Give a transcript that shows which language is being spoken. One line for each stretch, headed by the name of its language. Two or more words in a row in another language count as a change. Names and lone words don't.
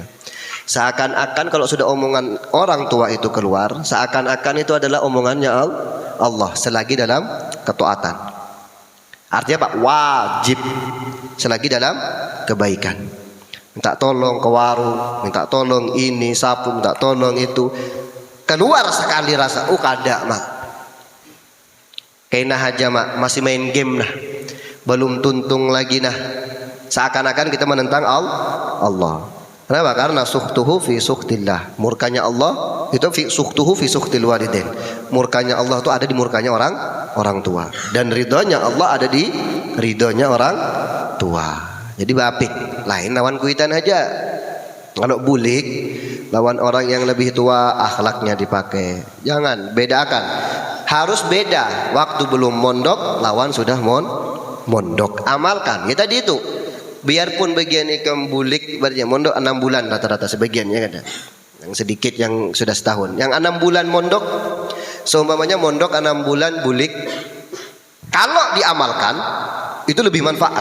Indonesian: Seakan-akan kalau sudah omongan orang tua itu keluar, seakan-akan itu adalah omongannya Allah selagi dalam ketaatan. Artinya Pak, wajib selagi dalam kebaikan. Minta tolong ke warung, minta tolong ini, sapu, minta tolong itu. Keluar sekali rasa,
Banjar: kada mak. Kena aja mak, masih main game nah. Belum tuntung lagi nah.
Indonesian: Seakan-akan kita menentang Allah. Kenapa?
Arabic: Karena سخطه في سخط الله.
Indonesian: Murkanya Allah itu
Arabic: في سخطه في سخط الوالدين.
Indonesian: Murkanya Allah itu ada di murkanya orang tua, dan ridhonya Allah ada di ridhonya orang tua.
Banjar: Jadi bapik lain lawan kuitan aja.
Indonesian: Kalau bulik lawan orang yang lebih tua, akhlaknya dipakai. Jangan bedakan. harus beda. Waktu belum mondok lawan sudah mondok. Amalkan. Ya tadi itu.
Banjar: Biarpun bagian ikam bulik mondok 6 bulan rata-rata sebagiannya ada.
Indonesian: Yang sedikit yang sudah setahun. Yang 6 bulan mondok, seumpamanya mondok 6 bulan bulik, kalau diamalkan itu lebih manfaat.